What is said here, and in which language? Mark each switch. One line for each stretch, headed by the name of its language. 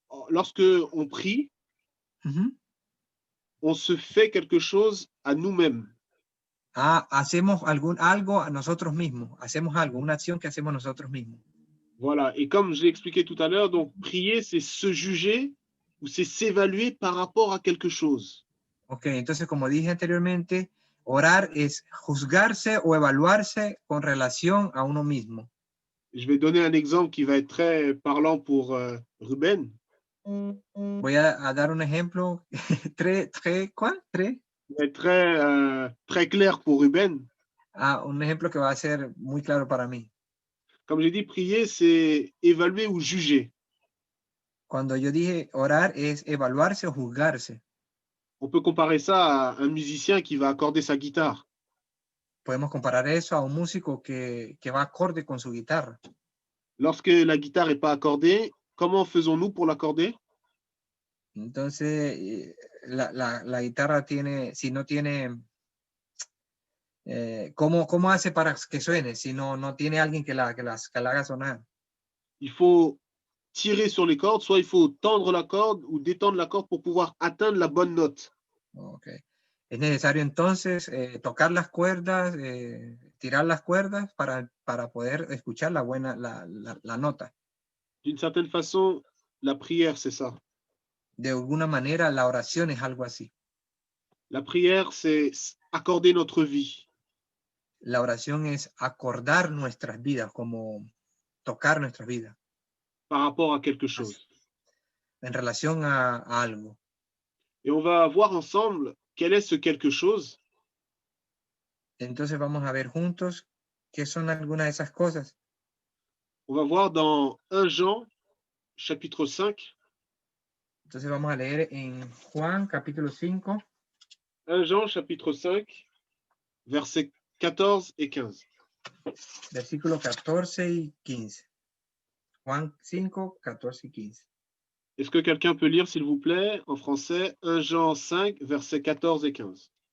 French: Lorsque on prie, on se fait quelque chose à nous-mêmes.
Spanish: Hacemos algo a nosotros mismos. Hacemos algo, una acción que hacemos nosotros mismos.
French: Voilà. Et comme je l'ai expliqué tout à l'heure, donc prier, c'est se juger ou c'est s'évaluer par rapport à quelque chose.
Spanish: Ok, entonces como dije anteriormente, orar es juzgarse o evaluarse con relación a uno mismo.
French: Je vais donner un exemple qui va être très parlant pour Ruben.
Spanish: Voy a dar un ejemplo ¿cuál?
French: Qui va être très clair pour Ruben.
Spanish: Un ejemplo que va a ser muy claro para mí.
French: Comme j'ai dit, prier, c'est évaluer ou juger.
Spanish: Cuando yo dije orar es evaluarse o juzgarse.
French: On peut comparer ça à un musicien qui va accorder sa guitare.
Spanish: Podemos comparar eso a un músico que va acorde con su guitarra.
French: Lorsque la guitare n'est pas accordée, comment faisons-nous pour l'accorder?
Spanish: Entonces, la guitarra tiene, si no tiene, ¿cómo hace para que suene si no tiene alguien que la haga sonar?
French: Il faut tirer sur les cordes, soit il faut tendre la corde ou détendre la corde pour pouvoir atteindre la bonne note. Okay.
Spanish: Es necesario entonces tocar las cuerdas, tirar las cuerdas para poder escuchar la nota.
French: D'une certaine façon, la prière, c'est ça.
Spanish: De alguna manera, la oración es algo así.
French: La prière, c'est accorder notre vie.
Spanish: La oración es acordar nuestras vidas, como tocar nuestras vidas.
French: Par rapport à quelque chose.
Spanish: En relación a algo.
French: Et on va voir ensemble quel est ce quelque chose.
Spanish: Entonces vamos a ver juntos qué son algunas de esas cosas.
French: On va voir dans 1 Jean, chapitre 5.
Spanish: Entonces vamos a leer en Juan, capítulo 5.
French: 1 Jean, chapitre 5, versets 14 et 15.
Spanish: Versículo 14 y 15. Juan 5, 14 y 15.
French: Est-ce que quelqu'un peut lire, s'il vous plaît, en français, 1 Jean 5, versets 14 et 15?